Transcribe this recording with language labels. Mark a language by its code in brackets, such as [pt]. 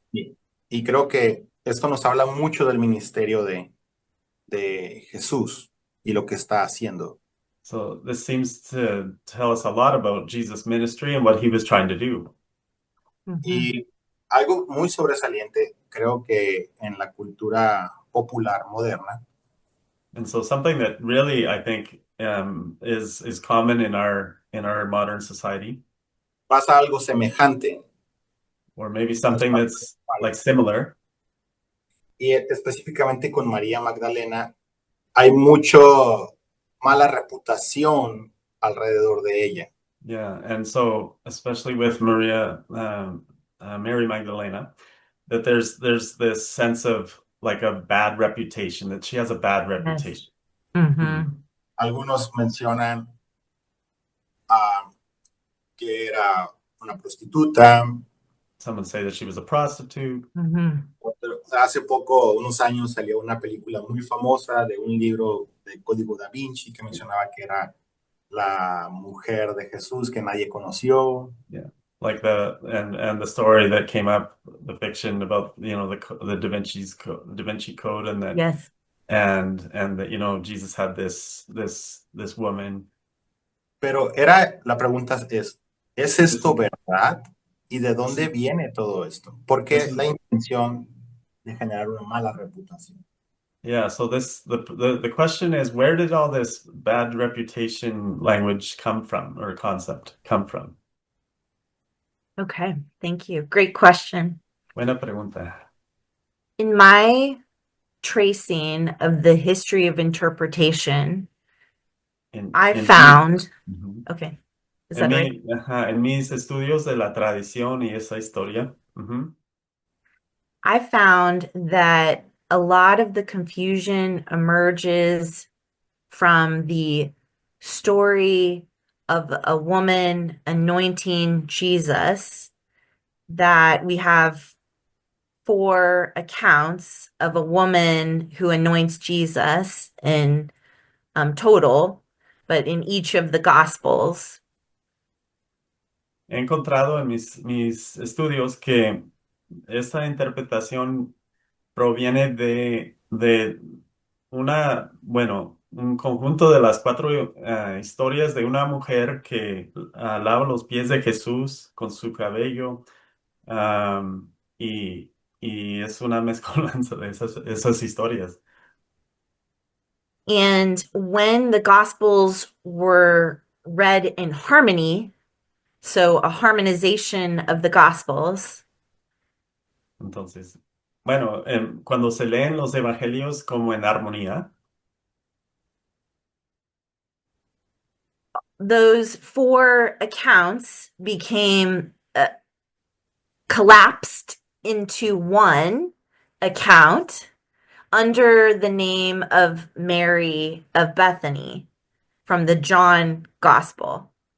[es] Y creo que esto nos habla mucho del ministerio de Jesús y lo que está haciendo. [en] So this seems to tell us a lot about Jesus' ministry and what he was trying to do. [es] Y algo muy sobresaliente, creo que en la cultura popular moderna, [en] And so something that really I think is common in our modern society, [es] pasa algo semejante, [en] or maybe something that's like similar. [es] y específicamente con María Magdalena, hay mucho mala reputación alrededor de ella. [en] Yeah, and so especially with Mary Magdalena, that there's this sense of like a bad reputation, that she has a bad reputation. [es] Algunos mencionan que era una prostituta. [en] Some would say that she was a prostitute. [es] Hace poco, unos años, salió una película muy famosa de un libro de Código Da Vinci que mencionaba que era la mujer de Jesús que nadie conoció. [en] Yeah, like the story that came up, the fiction about the Da Vinci Code, and that Yes. and that Jesus had this woman. [es] Pero la pregunta ¿es esto verdad? ¿Y de dónde viene todo esto? ¿Por qué la intención de generar una mala reputación? [en] Yeah, so the question is, where did all this bad reputation language come from, or concept come from? Okay, thank you. Great question. [es] Buena pregunta. [en] In my tracing of the history of interpretation, I found, okay, is that right? [es] En mis estudios de la tradición y esa historia, [en] I found that a lot of the confusion emerges from the story of a woman anointing Jesus, that we have 4 accounts of a woman who anoints Jesus in total, but in each of the Gospels. [es] He encontrado en mis estudios que esta interpretación proviene de un conjunto de las 4 historias de una mujer que lava los pies de Jesús con su cabello, y es una mezcolanza de esas historias. [en] And when the Gospels were read in harmony, so a harmonization of the Gospels, [es] Entonces, cuando se leen los evangelios como en armonía, [en] those 4 accounts became collapsed into one account under the name of Mary of Bethany from the John Gospel.